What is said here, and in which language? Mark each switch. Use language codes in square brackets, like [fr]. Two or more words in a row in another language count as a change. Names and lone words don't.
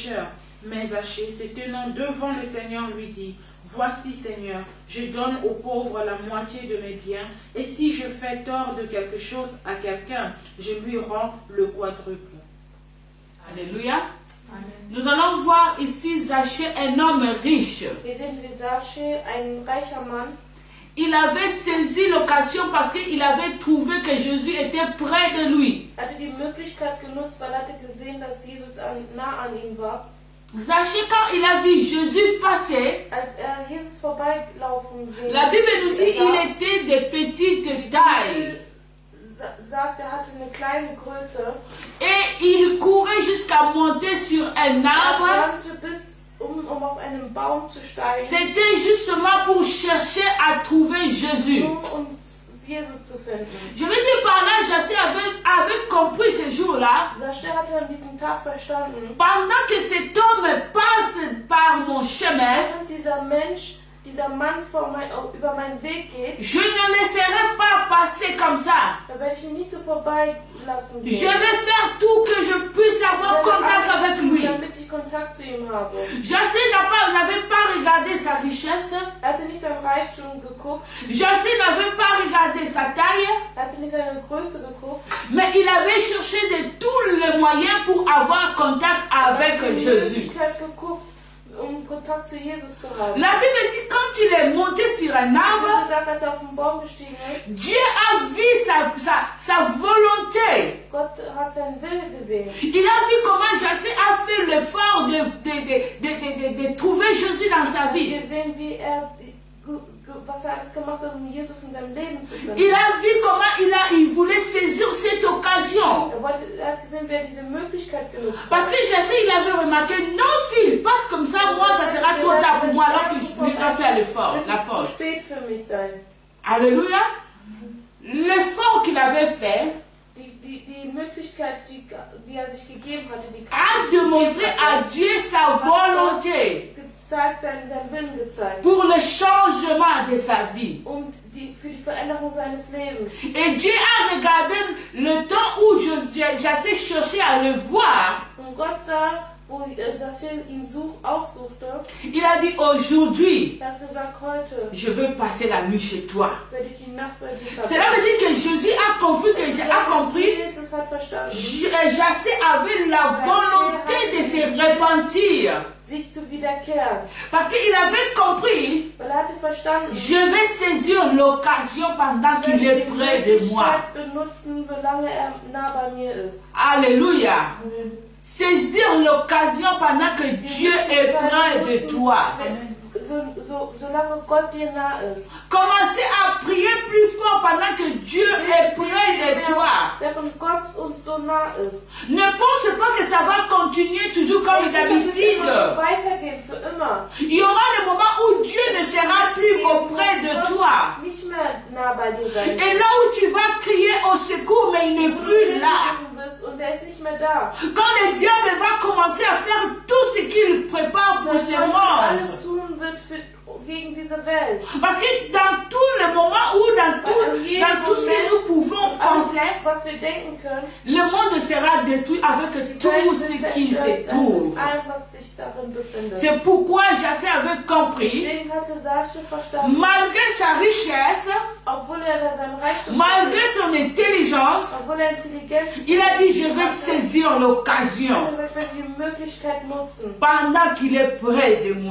[fr] » Mais Zachée, se tenant devant le Seigneur, lui dit, « Voici, Seigneur, je donne aux pauvres la moitié de mes biens, et si je fais tort de quelque chose à quelqu'un, je lui rends le quadruple. » Alléluia. Amen. Nous allons voir ici Zachée, un homme riche. [de] Wir sehen wie Zachäus, ein reicher Mann. [fr] Il avait saisi l'occasion parce qu'il avait trouvé que Jésus était près de lui. [de] Er hatte die Möglichkeit genutzt, weil er hatte gesehen, dass Jesus nah an ihm war. [fr] Zachée, quand il a vu Jésus passer, [de] Als Jesus vorbeilaufen sehen, [fr] la Bible nous dit qu'il était de petite taille. [de] sagt, er hatte eine kleine Größe. [fr] Et il courait jusqu'à monter sur un arbre. [de] Er rannte bis, um auf einen Baum zu steigen, [fr] C'était justement pour chercher à trouver Jésus. [de] um Jesus zu finden. [fr] Je veux dire par là, Zachée avait compris ce jour-là. [de] Zachäus hatte an diesem Tag verstanden, [fr] Pendant que cet homme passe par mon chemin, [de] während dieser Mann über meinen Weg geht, [fr] je ne laisserai pas passer comme ça. [de] da werde ich ihn nicht so vorbeilassen [fr] Je [de] gehen. [fr] vais faire tout que je puisse avoir [de] Ich werde [fr] contact [de] alles [fr] avec [de] tun, [fr] lui. [de] damit ich Kontakt zu ihm habe. [fr] Zachée n'avait pas regardé sa richesse. [de] Er hatte nicht sein Reichtum geguckt, [fr] Zachée n'avait pas regardé sa taille. [de] er hatte nicht seine Größe geguckt, [fr] Mais il avait cherché de tous les moyens pour avoir contact [de] er [fr] avec [de] hat die [fr] Jésus. [de] Möglichkeit geguckt, um Kontakt Kontakt zu Jesus zu haben. [fr] La Bible dit quand il est monté sur un arbre, [de] Gesagt, als auf den Baum gestiegen ist, [fr] Dieu a vu sa volonté. [de] Gott hat seinen Willen gesehen. [fr] Il a vu comment Jassé a fait l'effort de trouver Jésus dans sa vie. [de] Gesehen, wie was alles gemacht hat, Jesus in seinem Leben zu finden. [fr] Il a vu comment il voulait saisir cette occasion. [de] Er hat gesehen, wer diese Möglichkeit genutzt hat. [fr] Parce que Jassé, il avait remarqué, non, s'il passe comme ça, moi, ça sera trop tard pour moi, alors que je ne vais pas faire l'effort, la force. Alléluia. L'effort qu'il avait fait [de] die Möglichkeit, die sich gegeben hatte, [fr] a démontré à Dieu sa volonté [de] seinen Willen gezeigt. [fr] Pour le changement de sa vie. [de] Und für die Veränderung seines Lebens. [fr] Et Dieu a regardé le temps où Jassé cherchait à le voir. [de] Und Gott sah, wo Jassé ihn aufsuchte. [fr] Il a dit aujourd'hui, [de] er hat gesagt, heute [fr] je veux passer la nuit chez toi. [de] werde ich die Nacht bei dir verbringen. [fr] Cela veut dire que Jésus a compris [de] Jesus hat verstanden. [fr] Jassé avait la volonté de se repentir. [de] Sich zu wiederkehren. [fr] Parce qu'il avait compris, [de] Weil er hatte verstanden, [fr] je vais saisir l'occasion pendant qu'il est près de moi. [de] benutzen, solange nah bei mir ist. [fr] Alléluia. Saisir l'occasion pendant que Dieu est près de toi. [de] Solange Gott dir nah ist. [fr] Commencez à prier plus fort pendant que Dieu est près de toi. [de] Während Gott uns so nah ist. [fr] Ne pense pas que ça va continuer toujours comme d'habitude. [de] Weitergehen für immer. [fr] Il y aura le moment où Dieu ne sera plus auprès de toi. [de] Nicht mehr nah bei dir sein. [fr] Et là où tu vas crier au secours, mais il n'est plus là. [de] Und er ist nicht mehr da. [fr] Quand le diable va commencer à faire tout ce qu'il prépare pour ce monde. [de] Alles tun wird gegen diese Welt. [fr] Parce que dans tout le moment où dans tout ce que nous pouvons penser, [de] was wir denken können, [fr] le monde sera détruit avec tout ce qui se trouve. C'est pourquoi Jassé avait compris, malgré sa richesse, malgré son intelligence, il a dit je vais saisir l'occasion pendant qu'il est près de moi.